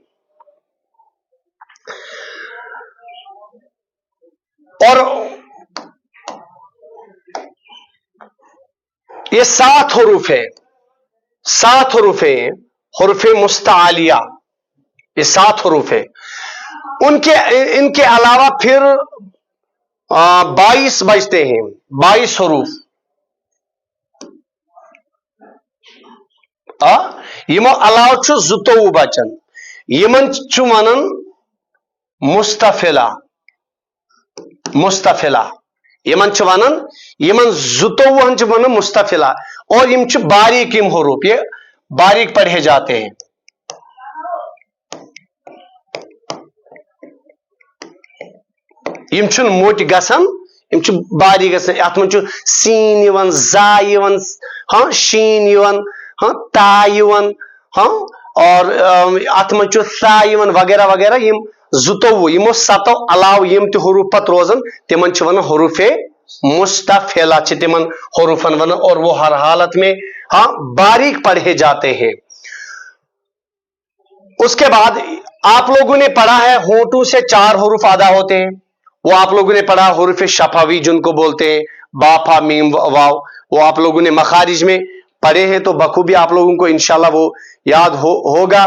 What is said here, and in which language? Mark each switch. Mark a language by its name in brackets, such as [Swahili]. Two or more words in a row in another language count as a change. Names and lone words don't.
[Hindi] और ये 7 हरूफ है, 7 हरूफ है, हुरूफ मुस्तालिया, ये 7 हरूफ है। इनके अलावा फिर 22 बजते हैं, 22 हरूफ। [Kashmiri] यमो अलाव छु जुतोवु बचन, यमन छु वनन मुस्तफिला, मुस्तफिला यमन छु वनन, यमन जुतोवु हन छु वनन मुस्तफिला, और यम छु बारीक यम हरूफ, [Hindi] ये बारीक पढ़े जाते हैं। [Kashmiri] यम छु मोट गसन, यम छु बारीक गसन, अत मन छु सीन यवन, जा यवन, हाँ शीन यवन, हाँ ता यवन, हाँ और अत मन छु सा यवन वगैरह वगैरह। यम जुतोवु यमो 7 अलाव यम ते हरूफ पत रोजन तिमन छु वनन हुरूफे मुस्तफिला छि तिमन हरूफन वनन, [Hindi] और वो हर हालत में हाँ बारीक पढ़े जाते हैं। उसके बाद आप लोगों ने पढ़ा है होठों से 4 हरूफ अदा होते हैं, वो आप लोगों ने पढ़ा हुरूफ शफावी जिनको बोलते हैं, बाफा मीम वाव, वो आप लोगों ने मखारिज में पढ़े हैं, तो बखूबी आप लोगों को [Arabic] إن شاء الله [Hindi] वो याद होगा।